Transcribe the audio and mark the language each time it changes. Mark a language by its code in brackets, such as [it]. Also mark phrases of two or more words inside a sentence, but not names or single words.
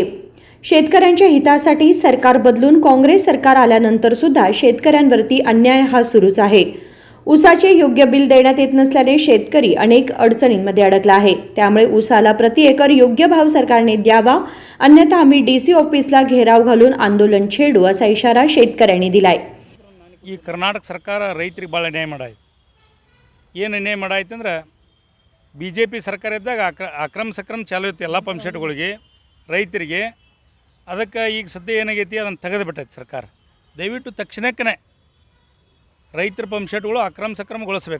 [mr] शेतकऱ्यांच्या हितासाठी सरकार बदलून काँग्रेस सरकार आल्यानंतर सुद्धा शेतकऱ्यांवरती अन्याय हा सुरूच आहे. ऊसाचे योग्य बिल देण्यात येत नसल्याने शेतकरी अनेक अडचणींमध्ये अडकला आहे. त्यामुळे ऊसाला प्रति एकर योग्य भाव सरकारने द्यावा, अन्यथा आम्ही DC ऑफिसला घेराव घालून आंदोलन छेडू असा इशारा शेतकऱ्यांनी दिलाय. [kn] ಈ ಕರ್ನಾಟಕ ಸರ್ಕಾರ ರೈತರಿಗೆ ಭಾಳ ಅನ್ಯಾಯ ಮಾಡಾಯ್ತು. ಏನು ಅನ್ಯಾಯ ಮಾಡಾಯ್ತು ಅಂದ್ರೆ BJP ಸರ್ಕಾರ ಇದ್ದಾಗ ಅಕ್ರಮ ಸಕ್ರಮ ಚಾಲು ಇತ್ತು ಎಲ್ಲ ಪಂಪ್ ಸೆಟ್ಗಳಿಗೆ ರೈತರಿಗೆ. ಅದಕ್ಕೆ ಈಗ ಸದ್ಯ ಏನಾಗೈತಿ ಅದನ್ನು ತೆಗೆದು ಬಿಟ್ಟೈತೆ ಸರ್ಕಾರ. ದಯವಿಟ್ಟು ತಕ್ಷಣಕ್ಕೇ ರೈತರ ಪಂಪ್ ಸೆಟ್ಗಳು ಅಕ್ರಮ ಸಕ್ರಮಗೊಳಿಸ್ಬೇಕು.